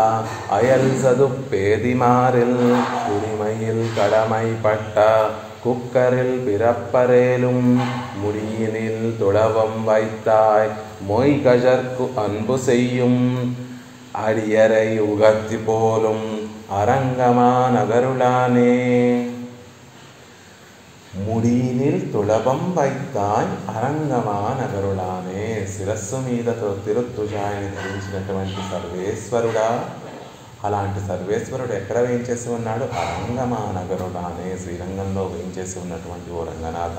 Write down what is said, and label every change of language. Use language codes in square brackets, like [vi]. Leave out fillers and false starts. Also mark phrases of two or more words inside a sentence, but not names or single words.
[ta] அயல் சதுப்பேதிமாரில் குடிமையில் கடமைப்பட்ட குக்கரில் பிறப்பரேலும் முடியினில் துளவம் வைத்தாய் மொய் கஜர்க்கு அன்பு செய்யும் அடியரை உகத்தி போலும் அரங்கமா நகருளானே. முடியினில் துளவம் வைத்தாய் அரங்கமா நகருளானே. [te] శిరస్సు మీద తిరుత్తుజాయని ధరించినటువంటి సర్వేశ్వరుడా, అలాంటి సర్వేశ్వరుడు ఎక్కడ వేయించేసి ఉన్నాడు? [ta] அரங்கமா நகருளானே, [te] శ్రీరంగంలో వేయించేసి ఉన్నటువంటి ఓ రంగనాథ.